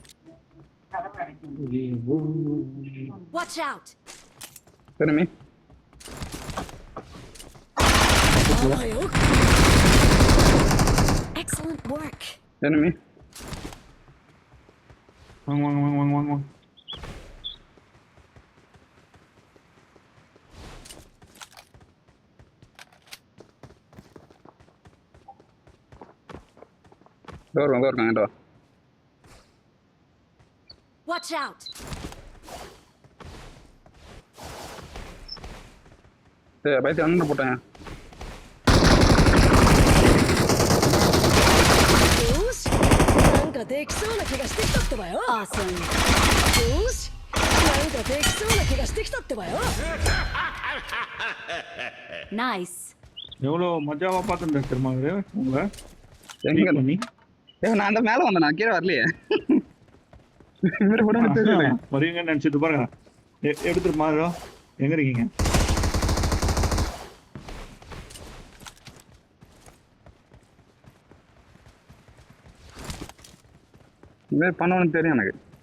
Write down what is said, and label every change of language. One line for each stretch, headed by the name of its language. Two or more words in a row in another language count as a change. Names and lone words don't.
English: Watch out. enemy.
Japanese: あばよ。
English: Excellent work. enemy.
Tamil: வாங்க வாங்க வாங்க வாங்க வாங்க. டோர் இருக்காங்க.
English: Watch out.
Tamil: பயத்து அண்ணன் போட்டேன்.
Japanese: よし。なんかできそうな気がしてきたってばよ。
English: Awesome.
Japanese: よし。なんかできそうな気がしてきたってばよ。
English: Nice.
Tamil: எவ்வளோ மஜாவா பார்த்துருந்தேன் தெரியுமா உங்களை எங்க பண்ணி. நான் அந்த மேல வந்தேன், நான் கீழே வரலையே. இவரு கூட எனக்கு தெரியல. வருவீங்கன்னு நினைச்சிட்டு பாருங்க. எடுத்துட்டு மாறோ. எங்க இருக்கீங்க? இது பண்ணுவேன்னு தெரியும் எனக்கு.